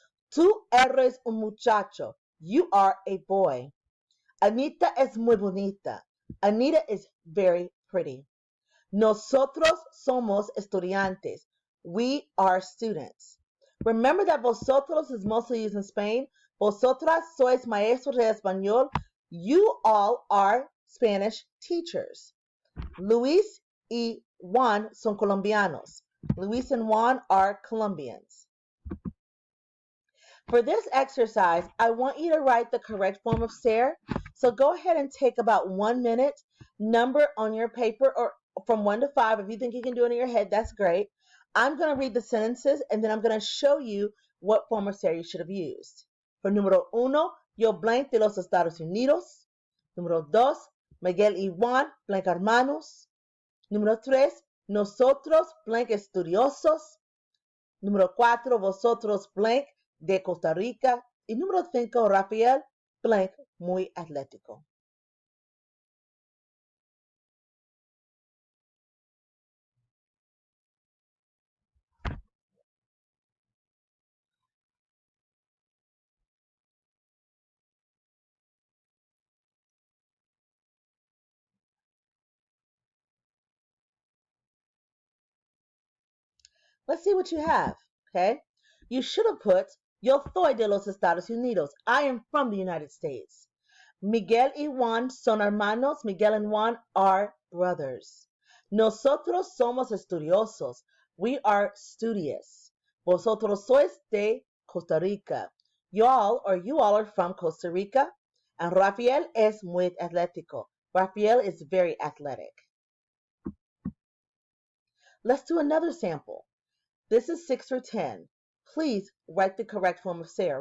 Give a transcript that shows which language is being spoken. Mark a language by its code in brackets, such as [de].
[es] Tú eres un muchacho. [en] You are a boy. [es] Anita es muy bonita. [en] Anita is very pretty. [es] Nosotros somos estudiantes. [en] We are students. Remember that vosotros is mostly used in Spain. [es] Vosotras sois maestros de español. [en] You all are Spanish teachers. [es] Luis y Juan son colombianos. [en] Luis and Juan are Colombians. For this exercise, I want you to write the correct form of ser. So go ahead and take about 1 minute, number on your paper or from 1 to 5. If you think you can do it in your head, that's great. I'm going to read the sentences and then I'm going to show you what form of ser you should have used. [es] For número 1, yo blank de los Estados Unidos. Número 2, Miguel y Juan blank hermanos. Número 3, nosotros blank estudiosos. Número 4, vosotros blank de Costa Rica. Y número 5, Rafael blank muy atlético. [en] Let's see what you have, okay? You should have put, [es] yo soy de los Estados Unidos. [en] I am from the United States. [es] Miguel y Juan son hermanos. [en] Miguel and Juan are brothers. [es] Nosotros somos estudiosos. [en] We are studious. [es] Vosotros sois de Costa Rica. [en] Y'all or you all are from Costa Rica. [es] And Rafael es muy atlético. [en] Rafael is very athletic. Let's do another sample. This is 6 through 10. Please write the correct form of ser.